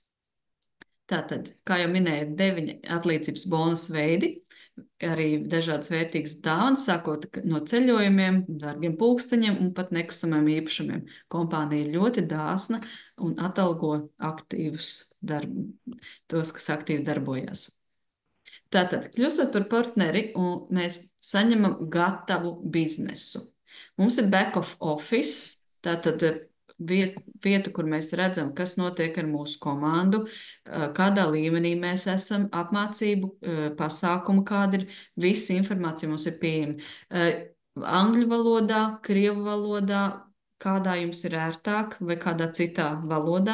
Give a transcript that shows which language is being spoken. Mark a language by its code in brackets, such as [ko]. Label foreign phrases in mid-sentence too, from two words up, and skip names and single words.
[lv] Tātad, kā jau minēju, 9 atlīdzības bonus veidi, arī dažādas vērtīgas dāvanas, sākot no ceļojumiem, dārgiem pulksteņiem un pat nekustamiem īpašumiem. Kompānija ir ļoti dāsna un atalgo aktīvus tos, kas aktīvi darbojas. Tātad, kļūstot par partneri, mēs saņemam gatavu biznesu. Mums ir [en] back of office, [lv] tātad vieta, kur mēs redzam, kas notiek ar mūsu komandu, kādā līmenī mēs esam, apmācību, pasākumu, kāda ir, visa informācija mums ir pieejama. Angļu valodā, krievu valodā, kādā jums ir ērtāk vai kādā citā valodā.